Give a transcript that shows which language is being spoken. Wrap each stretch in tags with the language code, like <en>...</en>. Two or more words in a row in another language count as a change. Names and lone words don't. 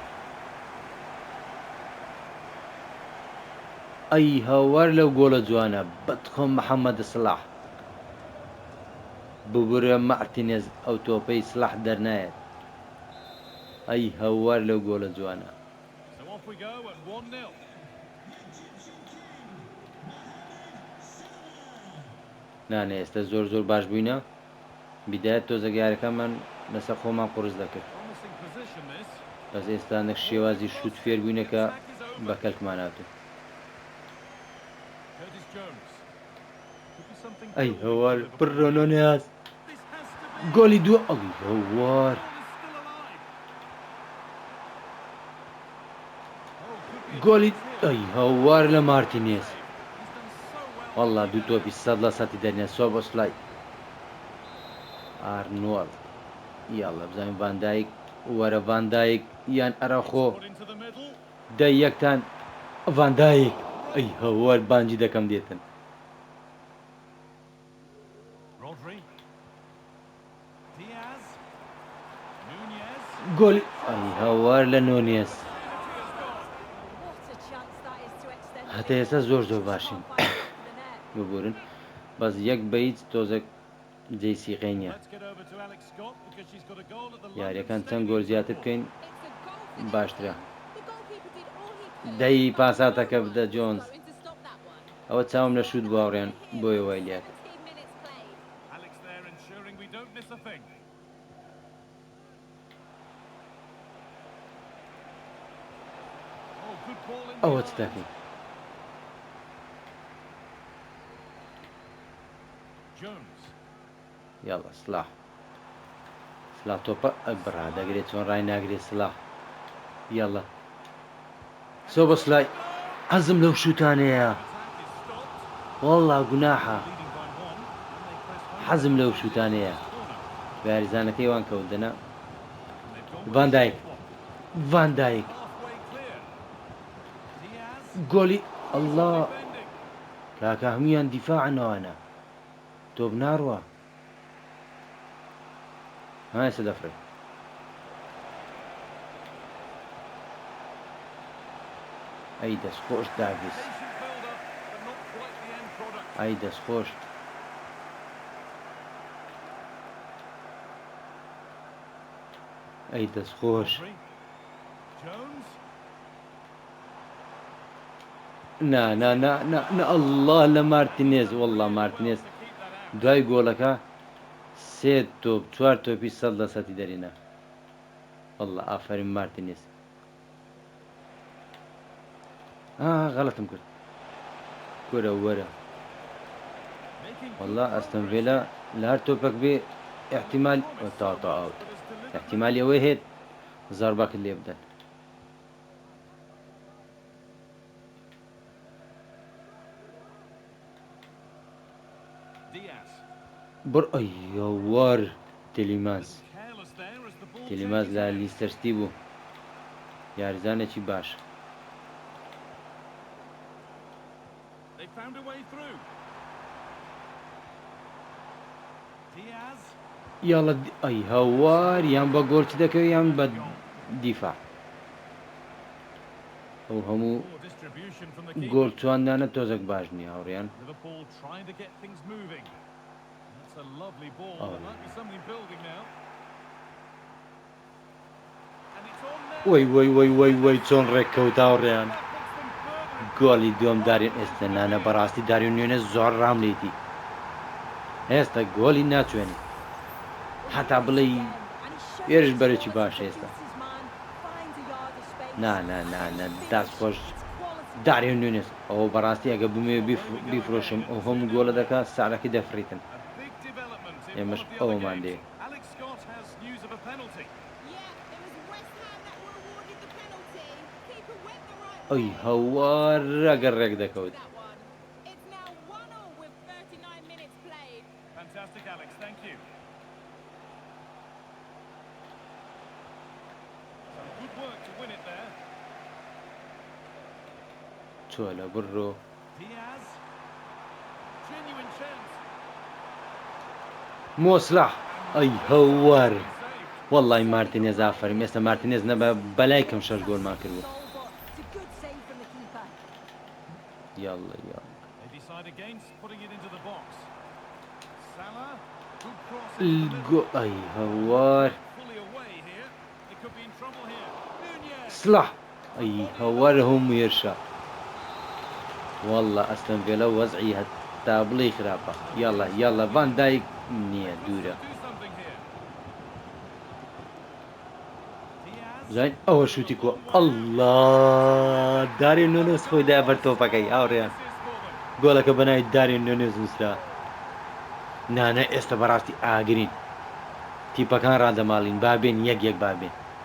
<ckb>ئەی هاوار لەو گۆڵە جوانە بەدخۆم محەممەد سڵاح ببورە مارتینێز ئەو تۆپەی سڵاح دەرنایەت ئەی هەوار لەو گۆڵە جوانە</ckb> <en>So off we go at 1-0.</en> <ckb>نانێ ئێستا زۆر زۆر باش بووینە بیدایەت تۆزەگارەکەمان لەسەر خۆمان قورس دەکرد</ckb> <en>Promising position this.</en> <ckb>بەس ئێستا نەک شێوازی شوت فێر بووینەکە بە کەلکمان هاتوو</ckb> <en>Curtis Jones. Could be something</en> <ckb>ئەی</ckb> <en>building</en> <ckb>هەوار</ckb> <en>for Liverpool.</en> <ckb>پڕۆنۆ نیاز</ckb> <en>This has to be.</en> <ckb>گۆلی دووە ئەڵی هەوار</ckb> <en>Ball is still alive. Oh, could be a</en> <ckb>گۆلی</ckb> <en>chance here.</en> <ckb>ئەی هەوار لە مارتینێز</ckb> <en>He's done so well.</en> <ckb>وەڵا دوو تۆپی 100% دەرنێ سۆبۆسلای ئارنۆڵ یاڵە بزانین ڤاندایک وەرە ڤاندایک یان ئەرەخۆ</ckb> <en>Put into the middle.</en> <ckb>دەی یەکتان ڤاندایک ئەی هەوار بانجی دەکەم دێتن</ckb> <en>Rodri. Diaz. Nunez.</en> <ckb>گۆلی ئەی هەوار لە نۆنیێز</ckb> <en>What a chance that is to extend. the</en> <ckb>هەتا</ckb> <en>lead.</en> <ckb>ئێستا زۆر زۆر</ckb> <en>Just</en> <ckb>باشین</ckb> <en>can't find it for the net.</en> <ckb>ببورن بەس یەک بەیت تۆزە جێسیقەی نییە</ckb> <en>Let's get over to Alex Scott because she's got a goal at the London</en> <ckb>یاریەکان چەند</ckb> <en>Stadium</en> <ckb>گۆل زیاتر</ckb> <en>football.</en> <ckb>بکەین</ckb> <en>It's a goal for</en> <ckb>باشترە</ckb> <en>Everton. The goalkeeper did all he could,</en> <ckb>دەی</ckb> <en>but</en> <ckb>پاساتەکە</ckb> <en>no</en> <ckb>بدە</ckb> <en>one was</en> <ckb>جۆنز</ckb> <en>going to stop that one.</en> <ckb>ئەوە چاوم لە</ckb> <en>It's</en> <ckb>شوت</ckb> <en>1-0</en> <ckb>باوڕێن</ckb> <en>here</en> <ckb>بۆی</ckb> <en>with</en> <ckb>وای لێت</ckb> <en>17 minutes played. Alex there ensuring we don't miss a thing. Oh, good ball in</en> <ckb>ئەوە چ</ckb> <en>behind.</en> <ckb>دەکەین</ckb> <en>Jones.</en> <ckb>یاڵە سلاح سلاح تۆپە ئەبڕا دەگرێت چۆن ڕای ناگرێت سلاح یاڵە سۆ بە سلای حەزم لەو شوتانەیە</ckb> <en>Attack is stopped.</en> <ckb>وەڵا گوناحە</ckb> <en>Leading by 1. And they press home.</en> <ckb>حەزم لەو شوتانەیە</ckb> <en>Corner.</en> <ckb>یاریزانەکەی وان کەوتنە</ckb> <en>And they've gone with Van a Dijk. short one.</en> <ckb>ڤاندایک</ckb> <en>Halfway clear. Diaz.</en> <ckb>گۆلی ئەله</ckb> <en>Defending.</en> <ckb>کاکە هەمویان دیفاعنەوانە تۆ بناڕوە هایسە دەفرێت ئەی دەستخۆش داگیس</ckb> <en>Patient build-up, but not quite the end product.</en> <ckb>ئەی دەستخۆش ئەی دەستخۆش</ckb> <en>Rodri. Jones.</en> <ckb>نا نا نا نا نا الله لە مارتینێز وەڵا مارتینێز</ckb> <en>To keep that out.</en> <ckb>دوای گۆڵەکە سێ تۆپ چوار تۆپی 100% دەرینە وەڵا ئافرین مارتینێز غەڵەتم کرد کورە وەرە</ckb> <en>Making</en> <ckb>والله</ckb> <en>good</en> <ckb>ئەستن</ckb> <en>progress.</en> <ckb>ڤێلا لە هەر تۆپێک بێ احتیمال تاتا ئاوت</ckb> <en>But has delivered.</en> <ckb>احتیمال ئەوەی هێت زارباکت لێ بدەن</ckb> <en>Diaz.</en> <ckb>بڕ ئەیوار تێلیماس</ckb> <en>Careless there as the ball</en> <ckb>تێلیماس</ckb> <en>changes</en> <ckb>لە</ckb> <en>hands.</en> <ckb>لیستەرستی بوو یاریزانێکی باش</ckb> <en>They found a way through. Diaz.</en> <ckb>یاڵە ئەی هەوار یان بە گۆرچ دەکەوێت یان بە دیفاع ئەو هەموو</ckb> <en>Poor distribution from the keeper.</en> <ckb>گۆڵچواندانە تۆزێک باش نییە هاوڕێیان</ckb> <en>Liverpool trying to get things moving. That's a lovely ball. Oh. There might be something building now. And it's on there.</en> <ckb>وەی وەی وەی وەی وەی چۆن ڕێککەوت هاوڕێیان</ckb> <en>That puts them further in</en> <ckb>گۆڵی دووەم دارین ئێستا نانە بەڕاستی داریون نوێنە زۆر ڕام لیتی ئێستا گۆڵی ناچوێنی حتا بڵێ</ckb> <en>Here's</en> <ckb>بەرەکی باش ئێستا نا نا نا نا داست خۆش داریون نوێنێس ئەوە بەڕاستی ئەگە بمێ بیفرۆشم ئەو هەموو گۆڵە دەکات ساڵەکەی دەفریتن</ckb> <en>a big development in Yeah, one must- of the other oh, man, games. dear. Alex Scott has news of a penalty. Yeah, it was West Ham that were awarded the penalty. Keeper went the right</en> <ckb>ئەی</ckb> <en>way.</en> <ckb>هەوار ڕەگەر ڕێک دەکەوت</ckb> <en>That one. It's now 1-0 with 39 minutes played. Fantastic, Alex. Thank you. Some good work to win it there.</en> <ckb>چۆلە بڕۆ</ckb> <en>Diaz. Genuine chance.</en> <ckb>مۆسلاح</ckb> <en>And</en> <ckb>ئەی هەوار وەڵڵی مارتینێز ئافرین ئێستا مارتینێز نەبە بەلای کەم 6 گۆڵمان کردبوو</ckb> <en>It's a good save from the keeper.</en> <ckb>یاڵڵا یاڵ</ckb> <en>They decide against putting it into the box. Salah, good cross into the middle.</en> <ckb>ئەی هەوار</ckb> <en>Fully away here. They could be in trouble here. Nunez.</en> <ckb>سلاح ئەی هەوار هەموو هێرشە وەڵڵا ئەستەن ڤێلە وەزعی هەتا بڵێ خراپە یاڵڵا یاڵڵا ڤان دایک نییە دوورە</ckb> <en>Do something here. Diaz.</en> <ckb>زین ئەوە شوتی کووە ئەڵڵا داری نونس خۆی دا بەر تۆپەکەی ئاوڕێیان</ckb> <en>This is for them.</en> <ckb>گۆڵەکە بەناوی داری نونس نووسرا نانە ئێستا بەڕاستی ئاگرین تیپەکان ڕادەماڵین بابێن یەک یەک بابێن</ckb>